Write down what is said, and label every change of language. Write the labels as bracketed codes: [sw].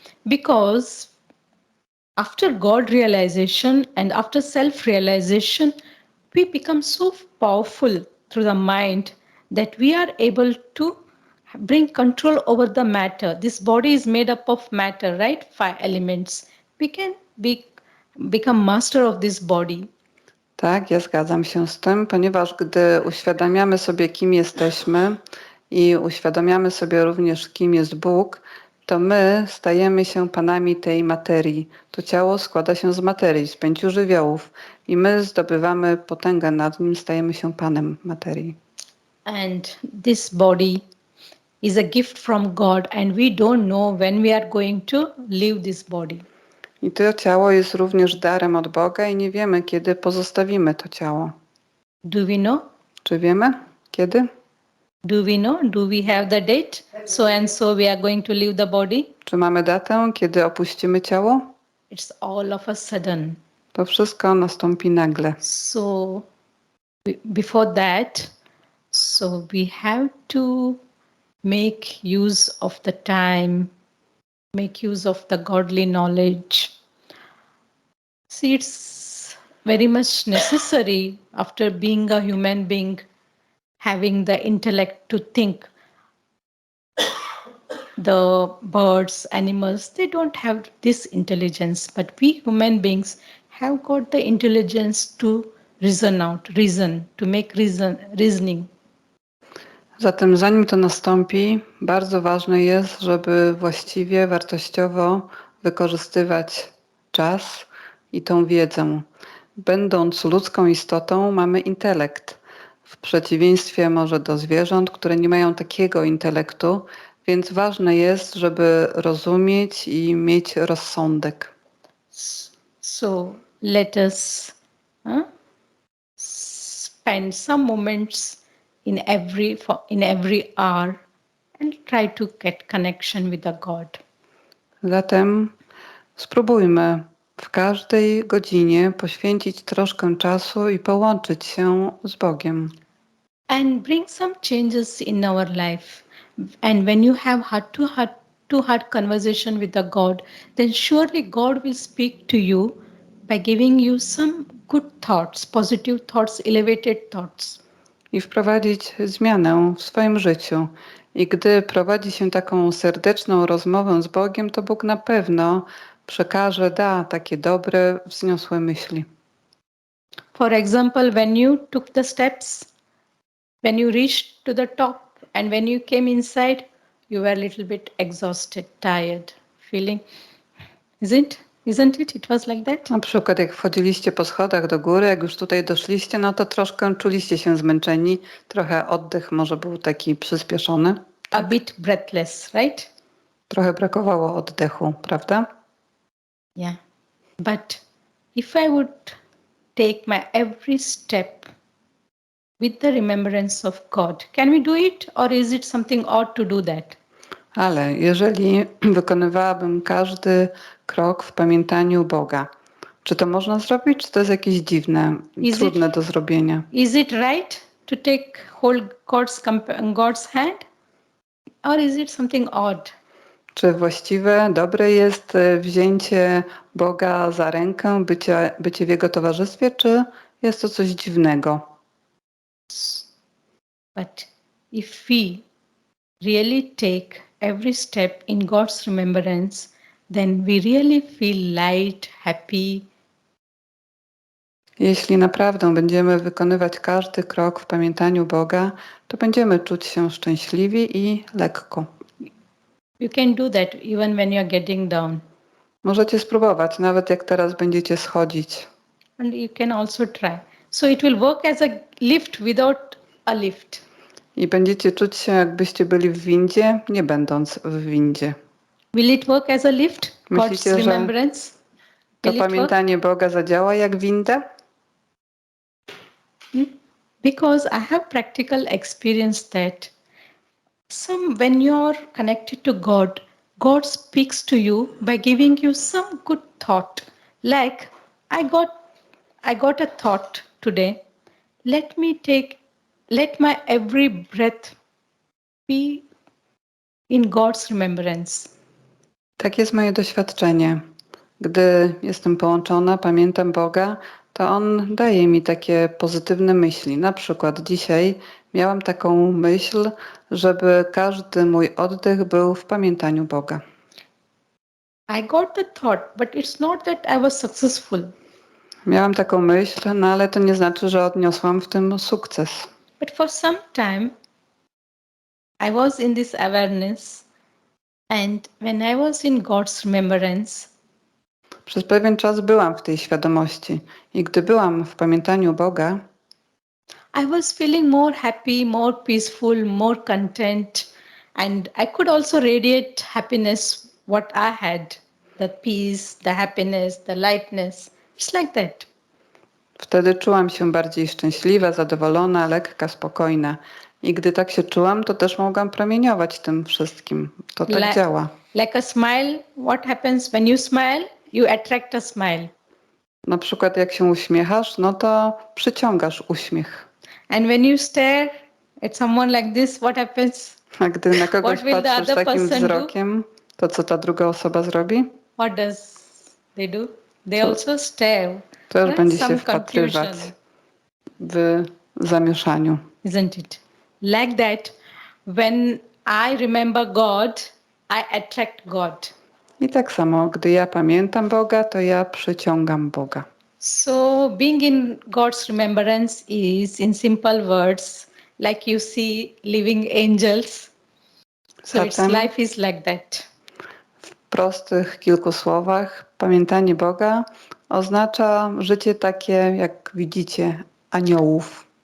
[en] Because after God realization and after self realization, we become so powerful through the mind that we are able to bring control over the matter. This body is made up of matter, right? 5 elements. We can become master of this body. [pl] Tak, ja zgadzam się z tym, ponieważ gdy uświadamiamy sobie, kim jesteśmy i uświadamiamy sobie również, kim jest Bóg, to my stajemy się panami tej materii. To ciało składa się z materii, z 5 żywiołów i my zdobywamy potęgę nad nim, stajemy się panem materii. [en] And this body is a gift from God, and we don't know when we are going to leave this body. [pl] I to ciało jest również darem od Boga i nie wiemy, kiedy pozostawimy to ciało. [en] Do we know? [pl] Czy wiemy, kiedy? [en] Do we know? Do we have the date? So and so we are going to leave the body? [pl] Czy mamy datę, kiedy opuścimy ciało? [en] It's all of a sudden. [pl] To wszystko nastąpi nagle. [en] So before that, so we have to make use of the time, make use of the godly knowledge. See, it's very much necessary after being a human being, having the intellect to think The birds, animals, they don't have this intelligence, but we human beings have got the intelligence to reason, to make reasoning. [pl] Zatem zanim to nastąpi, bardzo ważne jest, żeby właściwie, wartościowo wykorzystywać czas i tą wiedzę. Będąc ludzką istotą, mamy intelekt. W przeciwieństwie może do zwierząt, które nie mają takiego intelektu, więc ważne jest, żeby rozumieć i mieć rozsądek. [en] So let us spend some moments in every hour and try to get connection with the God. [pl] Zatem spróbujmy w każdej godzinie poświęcić troszkę czasu i połączyć się z Bogiem. [en] And bring some changes in our life. And when you have heart-to-heart conversation with the God, then surely God will speak to you by giving you some good thoughts, positive thoughts, elevated thoughts. [pl] I wprowadzić zmianę w swoim życiu. I gdy prowadzi się taką serdeczną rozmowę z Bogiem, to Bóg na pewno przekaże, da takie dobre, wzniosłe myśli. [en] For example, when you took the steps, when you reached to the top, and when you came inside, you were a little bit exhausted, tired, feeling, isn't it? It was like that. [pl] Na przykład jak wchodziliście po schodach do góry, jak już tutaj doszliście, no to troszkę czuliście się zmęczeni, trochę oddech może był taki przyspieszony. [en] A bit breathless, right? [pl] Trochę brakowało oddechu, prawda? [en] Yeah. But if I would take my every step with the remembrance of God, can we do it, or is it something odd to do that? [pl] Ale jeżeli wykonywałabym każdy krok w pamiętaniu Boga, czy to można zrobić, czy to jest jakieś dziwne, trudne do zrobienia? [en] Is it right to hold God's hand, or is it something odd? [pl] Czy właściwe, dobre jest wzięcie Boga za rękę, bycie w Jego towarzystwie, czy jest to coś dziwnego? [en] But if we really take every step in God's remembrance, then we really feel light, happy. [pl] Jeśli naprawdę będziemy wykonywać każdy krok w pamiętaniu Boga, to będziemy czuć się szczęśliwi i lekko. [en] You can do that even when you're getting down. [pl] Możecie spróbować, nawet jak teraz będziecie schodzić. [en] And you can also try. So it will work as a lift without a lift. [pl] I będziecie czuć się, jakbyście byli w windzie, nie będąc w windzie. [en] Will it work as a lift? [pl] Myślicie, [en] God's [pl] że [en] remembrance? [pl] to [en] Will it work? [pl] pamiętanie Boga zadziała jak windę? [en] Because I have practical experience that when you're connected to God, God speaks to you by giving you some good thought. Like I got a thought today. Let my every breath be in God's remembrance. [pl] Tak jest moje doświadczenie. Gdy jestem połączona, pamiętam Boga, to On daje mi takie pozytywne myśli. Na przykład dzisiaj miałam taką myśl, żeby każdy mój oddech był w pamiętaniu Boga. [en] I got the thought, but it's not that I was successful. [pl] Miałam taką myśl, no ale to nie znaczy, że odniosłam w tym sukces. [en] But for some time, I was in this awareness, and when I was in God's remembrance, [pl] Przez pewien czas byłam w tej świadomości i gdy byłam w pamiętaniu Boga, [en] I was feeling more happy, more peaceful, more content, and I could also radiate happiness, what I had, the peace, the happiness, the lightness. It's like that. [pl] wtedy czułam się bardziej szczęśliwa, zadowolona, lekka, spokojna. I gdy tak się czułam, to też mogłam promieniować tym wszystkim. To tak działa. [en] Like a smile, what happens when you smile? You attract a smile. [pl] Na przykład jak się uśmiechasz, no to przyciągasz uśmiech. [en] And when you stare at someone like this, what happens? [pl] A gdy na kogoś [en] What will the [pl] patrzysz [en] other [pl] takim [en] person do? [pl] wzrokiem, to co ta druga osoba zrobi? [en] What does they do? They also stare. [pl] Też będzie [en] Some [pl] się wpatrywać w zamieszaniu. [en] Isn't it? Like that, when I remember God, I attract God. [pl] I tak samo, gdy ja pamiętam Boga, to ja przyciągam Boga. [en] So, being in God's remembrance is, in simple words, like you see living angels. So, its [pl] Zatem [en] life is like that. [pl] w prostych kilku słowach pamiętanie Boga oznacza życie takie, jak widzicie, aniołów.